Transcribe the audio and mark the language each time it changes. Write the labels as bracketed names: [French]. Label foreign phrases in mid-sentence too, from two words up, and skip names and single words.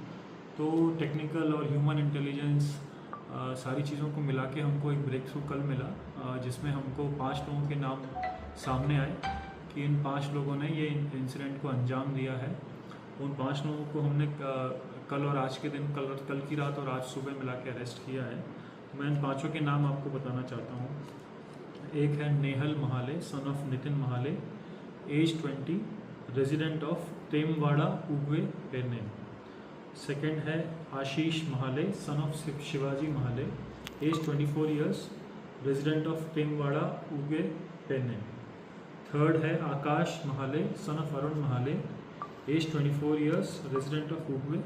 [Hindi] तो टेक्निकल और [English] human intelligence [Hindi] सारी चीज़ों को मिला के हमको एक [English] break through [Hindi] कल मिला, जिसमें हमको 5 लोगों के नाम सामने आए कि इन 5 लोगों ने ये इंसिडेंट को अंजाम दिया है। उन 5 लोगों को हमने कल और आज के दिन, कल की रात और आज सुबह मिला के अरेस्ट किया है। मैं इन 5 के नाम आपको बताना चाहता हूँ। एक है नेहल महाले, [English] son of [Hindi] नितिन महाले, एज 20, [English] resident of [Hindi] टेमवाड़ा, उगवे, पेरनेम। सेकेंड है आशीष महाले, [English] son of [Hindi] शिवाजी महाले, [English] age 24 years, resident of [Hindi] टेमवाड़ा, उगवे, पेरनेम। थर्ड है आकाश महाले, [English] son of [Hindi] अरुण महाले, [English] age 24 years, resident of [Hindi] उगवे।